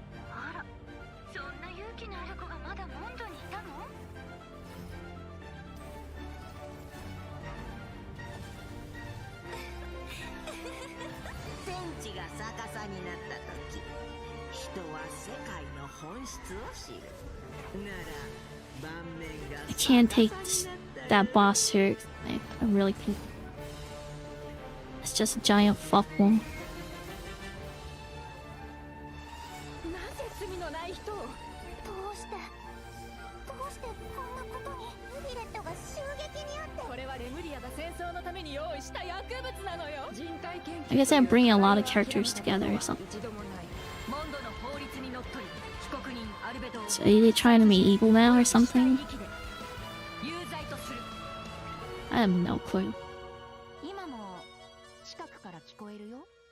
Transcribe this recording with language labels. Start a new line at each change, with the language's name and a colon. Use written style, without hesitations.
Japanese: あら、そんな勇気のある子がまだモンドにいたの？天地が逆さになった時、人は世界の本質を知る。なら、盤面が
English: I can't take that boss here. I really can't. It's just a giant fuckball.
Japanese: なぜ罪のない人を？どうしてこんなことにヴィレットが襲撃にあって？これはレムリアが戦争のために用意した薬物なのよ。人体研究。
English: I guess I'm bringing a lot of characters together or something.
Japanese: 一度もない。モンドの法律にのっとり、被告人アルベドを。
English: So are they trying to be evil now or something?
Japanese: 有罪とする。
English: I have no clue.
Japanese: 今も近くから聞こえるよ。